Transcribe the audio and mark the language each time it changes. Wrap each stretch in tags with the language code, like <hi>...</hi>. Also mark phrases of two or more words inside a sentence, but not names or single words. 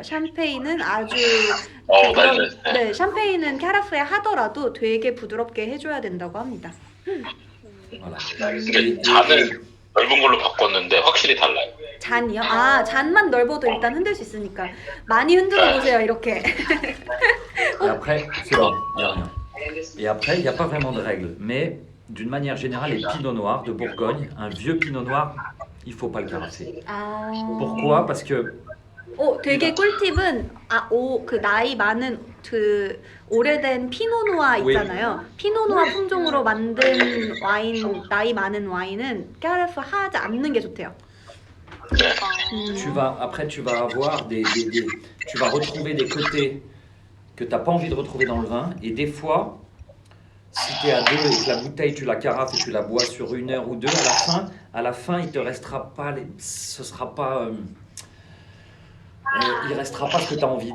<ko>샴페인은 아주 네, 샴페인은 캐라프에 하더라도 되게 부드럽게 해줘야 된다고 합니다. 이게 잔을 넓은 걸로 바꿨는데 확실히 달라요. 잔이요? 잔만 넓어도 일단 흔들 수 있으니까 많이 흔들어 보세요 이렇게.</ko> <fr>Et après, c'est bon, il n'y a rien. Et après, il n'y a pas vraiment de règles. Mais d'une manière générale, les pinots noirs de Bourgogne, un vieux pinot noir, il ne faut pas le carafer. Pourquoi? Parce que</fr> <ko>되게 꿀팁은 그 나이 많은 그 오래된 피노누아 있잖아요. 피노누아 품종으로 만든 와인, 나이 많은 와인은 까라프 하지 않는 게 좋대요.</ko> <fr>Après, tu vas avoir tu vas retrouver des côtés que tu n'as pas envie de retrouver dans le vin. Et des fois, si tu es à deux et que la bouteille, tu la carafes et tu la bois sur 1 heure ou 2, à la fin, il te restera pas, ce sera pas, il restera pas ce que tu as envie.</fr>